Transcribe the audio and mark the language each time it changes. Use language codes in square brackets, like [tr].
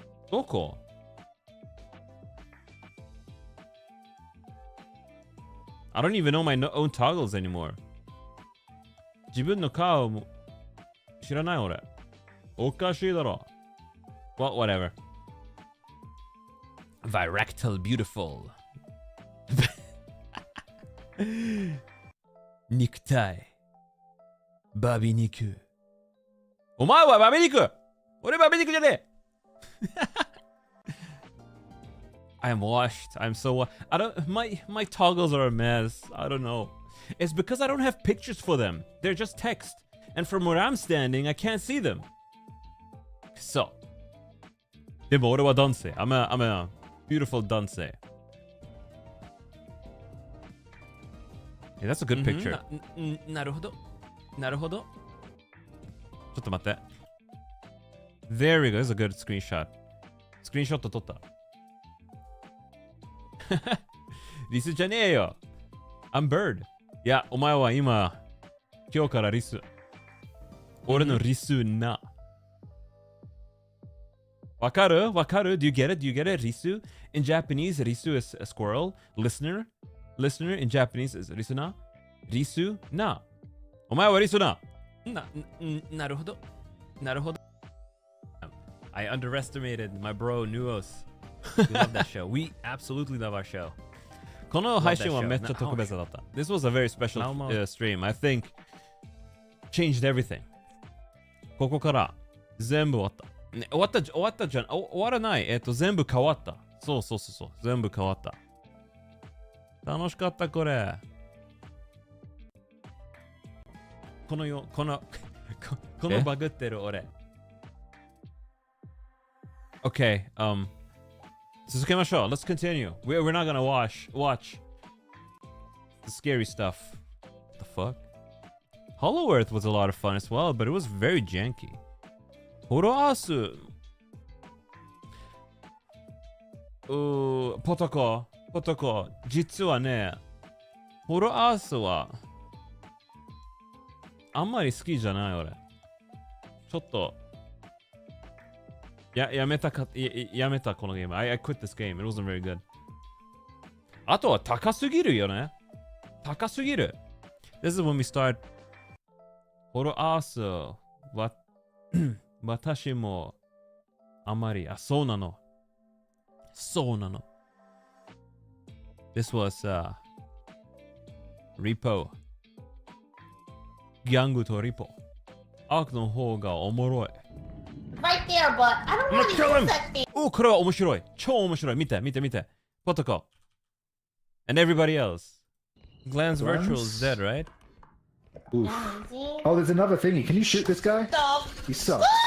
[ja] どこ？ [en] I don't even know my own toggles anymore. [ja] 自分の顔も知らない俺。おかしいだろ。 [en] Well, whatever. Virectal beautiful. [ja] 肉体。バビ肉。お前はバビ肉！俺バビ肉じゃねえ [en] I'm washed. I'm so my toggles are a mess. I don't know. It's because I don't have pictures for them. They're just text. And from where I'm standing, I can't see them. [ja] So. でも俺は男性. [en] I'm a beautiful 男性. Hey, that's a good picture. [ja] なるほど。ちょっと待って。 [en] There we go. This is a good screenshot. [ja] スクリーンショット撮った。リスじゃねえよ。 [en] I'm bird. [ja] いや、お前は今日からリス。俺のリスな。わかる [en] Do you get it? Risu? In Japanese, risu is a squirrel. Listener in Japanese is listener. [ja] Risu na. お前はリスな。なるほど。 [en] I underestimated my bro Nuos. We love that show. We absolutely love our show. [ja] この配信はめっちゃ特別だった。 [en] This was a very special stream. I think changed everything. [ja] ここから全部終わった。ね、終わったじゃん。終わらない。全部変わった。そう。全部変わった。楽しかったこれ。このバグってる俺。 [en] Okay, [ja] 続けましょう。 [en] Let's continue. We're not gonna watch the scary stuff. What the fuck? Hollow Earth was a lot of fun as well, but it was very janky. [ja] ホロアースポトコ、実はね、ホロアースはあんまり好きじゃない俺。ちょっとやめたこのゲーム。 [en] I quit this game. It wasn't very good. [ja] あとは高すぎるよね。高すぎる。 [en] This is when we start. [ja] ホロアースは私もあまり、そうなの。 [en] This was Repo. [ja] ギャングとリポ。アークの方がおもろい。 [en] Right there, but I don't want to use that thing. [ja] お、これは面白い。超面白い。見て。ポトコ。 [en] And everybody else. Glenn's virtual is dead, right? Oof. Oh, there's another thingy. Can you shoot this guy? Stop. He sucks.